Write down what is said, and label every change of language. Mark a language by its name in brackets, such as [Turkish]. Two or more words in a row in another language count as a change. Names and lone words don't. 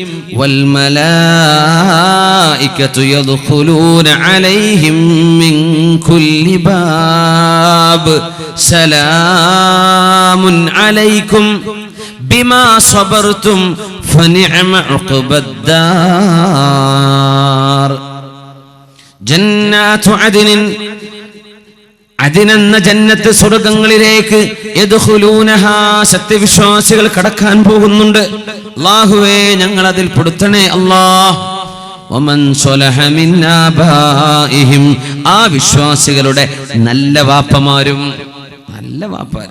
[Arabic] والملائكة يدخلون عليهم من كل باب سلام عليكم بما صبرتم فنعم عقبى الدار. جنات عدن, [Malayalam] അതിനെന്ന ജന്നത്ത് സ്വർഗ്ഗങ്ങളിലേക്ക് യദ്ഖുലൂനഹാ, സത്യവിശ്വാസികൾ കടക്കാൻ പോകുന്നുണ്ട്. അല്ലാഹുവേ ഞങ്ങൾ അതിൽ പെടുത്തണേ അല്ലാഹ്. [Arabic] ومن صلح من آبائهم, [Malayalam] ആ വിശ്വാസികളുടെ നല്ല വാപ്പമാരും, നല്ല വാപ്പാര്.